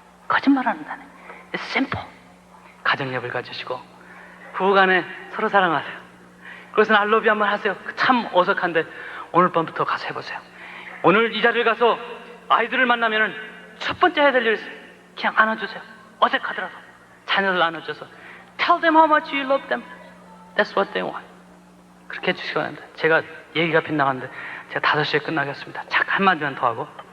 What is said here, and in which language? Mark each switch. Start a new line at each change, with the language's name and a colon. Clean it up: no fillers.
Korean: 거짓말하는 자네.
English: It's simple.
Korean: 가정력을 가지시고 부부간에 서로 사랑하세요. 그것은
English: I love you
Korean: 한번 하세요. 참 어색한데 오늘 밤부터 가서 해보세요. 오늘 이 자리를 가서 아이들을 만나면은 첫 번째 해야 될 일은 그냥 안아주세요. 어색하더라도 자녀들 안아줘서
English: Tell them how much you love them. That's what they want.
Korean: 그렇게 해주시기 바랍니다. 제가 얘기가 빗나갔는데 제가 5시에 끝나겠습니다. 잠깐 한마디만 더 하고.